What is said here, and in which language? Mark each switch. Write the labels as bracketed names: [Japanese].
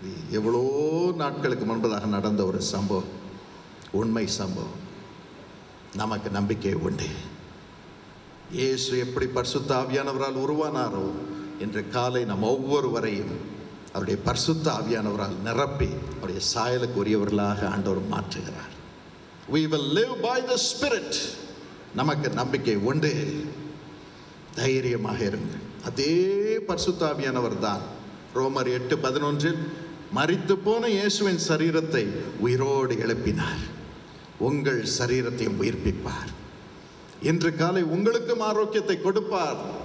[Tamil] எவ்வளோ நாட்களுக்கு முன்பதாக நடந்த ஒரு சம்பவம், உண்மை சம்பவம். நமக்கு நம்பிக்கை உண்டு. இயேசு எப்படி பரிசுத்த ஆவியானவரால் உருவானாரோ, இன்று காலை நம் ஒவ்வொருவரையும் அவருடைய பரிசுத்த ஆவியானவரால் நிரப்பி அவருடைய சாயலுக்கு உரியவர்களாக ஆண்டவர் மாற்றுகிறார். [English] We will live by the Spirit. [Tamil] நமக்கு நம்பிக்கை உண்டு. தைரியமாக இருங்கள். அதே பரிசுத்த ஆவியானவர் தான் ரோமர் 8:11 மரித்து போன இயேசுவின் சரீரத்தை உயிரோடு எழுப்பினார். உங்கள் சரீரத்தையும் உயிர்ப்பிப்பார். இன்று காலை உங்களுக்கும் ஆரோக்கியத்தை கொடுப்பார்.